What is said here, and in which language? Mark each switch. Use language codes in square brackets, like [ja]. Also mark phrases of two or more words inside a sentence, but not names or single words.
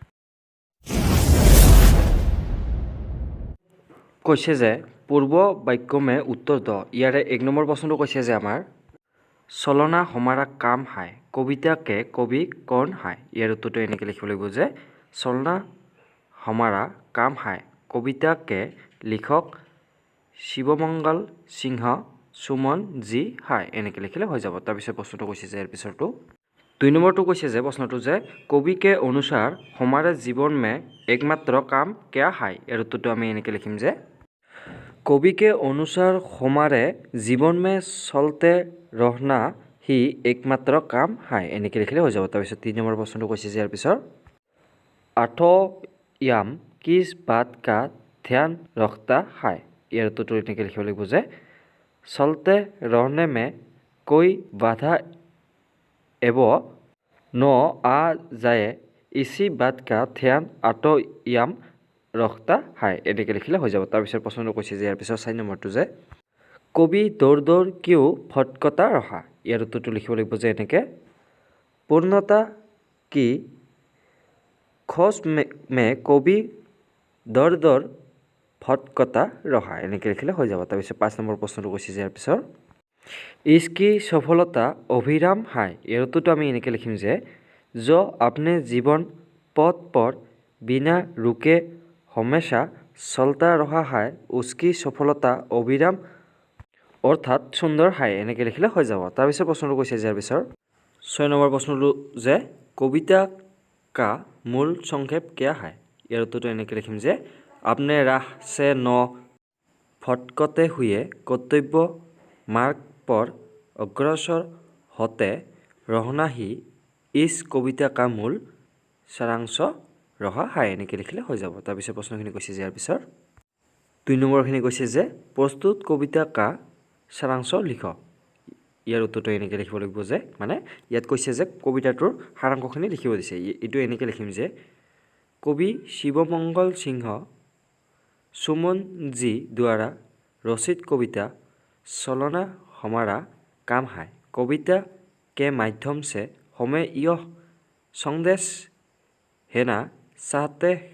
[as] কৈছে যে পূৰ্ব বাক্যমে উত্তৰ দ। ইয়াৰে 1 নম্বৰ প্ৰশ্নটো কৈছে যে আমাৰ [hi] चलना हमारा काम है, कविता के कवि कौन है। [as] ইয়াৰ উত্তৰটো এনেকৈ লিখিব লাগিব যে [hi] চলনা हमारा काम है कविता के लिखक शिवमंगल सिंह सुमन जी हाय [as] এনেকৈ লিখিলে হৈ যাব। তাৰপিছত প্ৰশ্নটো কৈছে যে ইয়াৰ পিছৰটো 2 নম্বৰটো কৈছে যে প্ৰশ্নটো যে [hi] কবি के अनुसार हमारे जीवन में एकमात्र काम क्या है। [as] ইয়াৰ উত্তৰটো আমি এনেকৈ লিখিম যে [hi] कवि के अनुसार हमारे जीवन में चलते रहना ही एकमात्र काम है [as] এনেকৈ লিখিলে হৈ যাব। তাৰপিছত 3 নম্বৰ প্ৰশ্নটো কৈছে যে ইয়াৰ পিছৰ [hi] आठोयाम किस बात का ध्यान रखता है। [as] ইয়াৰ উত্তৰ এনেকৈ লিখিব লাগিব যে [hi] चलते रहने में कोई बाधा एवं न आ जाए इसी बात का ध्यान आठोयाम रखता है [as] এনেকৈ লিখিলে হৈ যাব। তাৰপিছত প্ৰশ্নটো কৈছে যে ইয়াৰ পিছত 4 নম্বৰটো যে কবি দৌৰ দৌৰ কিয় [hi] भटकता रहा। [as] ইয়াৰ উত্তৰটো লিখিব লাগিব যে এনেকৈ [hi] पूर्णता की खोज में कवि दर दर भटकता रहा [as] এনেকৈ লিখিলে হৈ যাব। তাৰপিছত 5 নম্বৰ প্ৰশ্নটো কৈছে যে ইয়াৰ পিছৰ [hi] इसकी सफलता अभिराम है। [as] ইয়াৰ উত্তৰটো আমি এনেকৈ লিখিম যে [hi] जो अपने जीवन पथ पर बिना रुके हमेशा चलता रहा है उसकी सफलता अभिराम [as] অৰ্থাৎ সুন্দৰ [hi] है [as] এনেকৈ লিখিলে হৈ যাব। তাৰপিছত প্ৰশ্নটো কৈছে যে ইয়াৰ পিছৰ 6 নম্বৰ প্ৰশ্নটো যে [hi] कविता का मूल संक्षेप क्या है। [as] ইয়াৰ উত্তৰ এনেকৈ লিখিম যে [hi] अपने राह से न भटकते हुए कर्तव्य मार्ग पर अग्रसर होते रहना ही इस कविता का मूल सारांश रहा है [as] এনেকৈ লিখিলে হৈ যাব। তাৰপিছত প্ৰশ্নখিনি কৈছে যে ইয়াৰ পিছৰ 2 নম্বৰখিনি কৈছে যে প্ৰস্তুত কবিতা [hi] का सारांश [as] লিখ। ইয়াৰ উত্তৰটো এনেকৈ লিখিব লাগিব যে মানে ইয়াত কৈছে যে কবিতাটোৰ সাৰাংশখিনি লিখিব দিছে। এইটো এনেকৈ লিখিম যে [hi] কবি शिवमंगल सिंह सुमन जी द्वारा रचित कविता चलना हमारा काम है कविता के माध्यम से हमें यह संदेश देना चाहते